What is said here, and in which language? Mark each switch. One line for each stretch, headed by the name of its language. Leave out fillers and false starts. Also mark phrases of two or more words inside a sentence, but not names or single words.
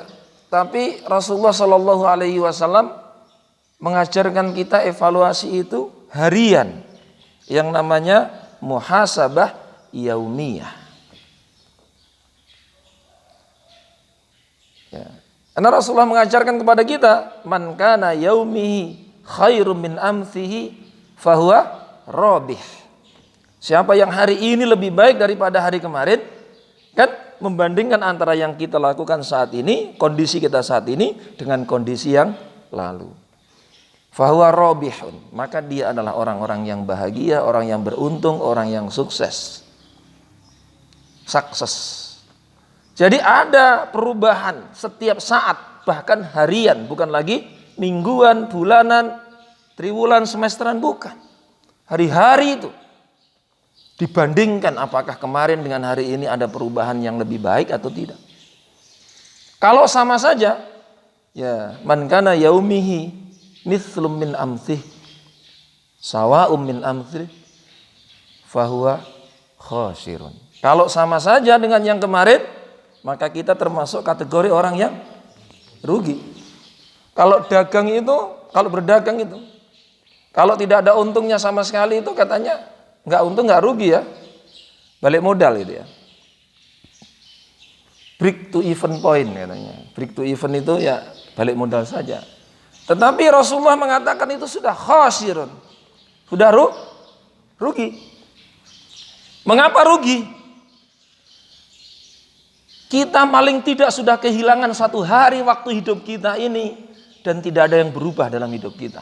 Indonesian: Tapi Rasulullah
Arabic: صلى الله عليه وسلم
Indonesian: mengajarkan kita evaluasi itu harian yang namanya
Arabic: محاسبة يومية.
Indonesian: Ya. Karena Rasulullah mengajarkan kepada kita,
Arabic: من كان يومه خيرا من أمسه فهو رابح.
Indonesian: Siapa yang hari ini lebih baik daripada hari kemarin, kan membandingkan antara yang kita lakukan saat ini, kondisi kita saat ini dengan kondisi yang lalu.
Arabic: فهو رابح,
Indonesian: maka dia adalah orang-orang yang bahagia, orang yang beruntung, orang yang sukses. Sukses. Jadi ada perubahan setiap saat, bahkan harian, bukan lagi mingguan, bulanan, triwulan, semesteran, bukan. Hari-hari itu dibandingkan apakah kemarin dengan hari ini ada perubahan yang lebih baik atau tidak. Kalau sama saja, ya
Arabic: من كان يومه مثل أمسه سواء من أمسه فهو خاسر.
Indonesian: Kalau sama saja dengan yang kemarin, maka kita termasuk kategori orang yang rugi. Kalau dagang itu, kalau berdagang itu, kalau tidak ada untungnya sama sekali itu katanya nggak untung nggak rugi ya, balik modal itu ya.
English: Break to even point katanya. Break to even
Indonesian: itu ya balik modal saja. Tetapi Rasulullah mengatakan itu sudah khasirun, sudah rugi. Mengapa rugi? Kita paling tidak sudah kehilangan satu hari waktu hidup kita ini dan tidak ada yang berubah dalam hidup kita.